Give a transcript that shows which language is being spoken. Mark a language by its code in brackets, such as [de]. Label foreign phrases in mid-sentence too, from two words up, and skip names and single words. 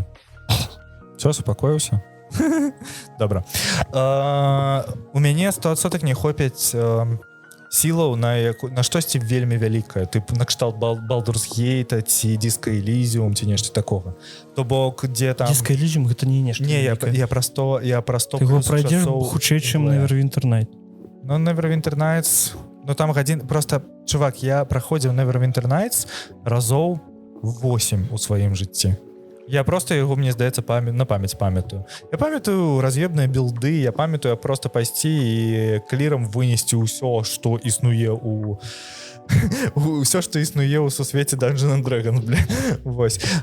[be] Все, супакоіўся. Добра. У мяне 100% не хопяць сілаў на штосьці вельмі вялікае, тыпу накшталт Baldur's Gate ці Disco Elysium ці нешта такога. То бок, дзе там... Disco Elysium гэта не нешта. Не, я про 100... Ты его пройдзеш хутчэй, чым Neverwinter Nights. Ну, Neverwinter Nights... Ну, там гадзін... Просто, чувак, я праходзіў Neverwinter Nights разоў 8 у сваім жыцці. Я просто яго, мне здаецца, на памяць памятаю. Я памятаю раз'ебныя билды, я памятаю просто пайсці і клірам вынесці ўсё, што існуе ўсё, што існуе ў сусвеце Dungeons & Dragons, бля. Вось.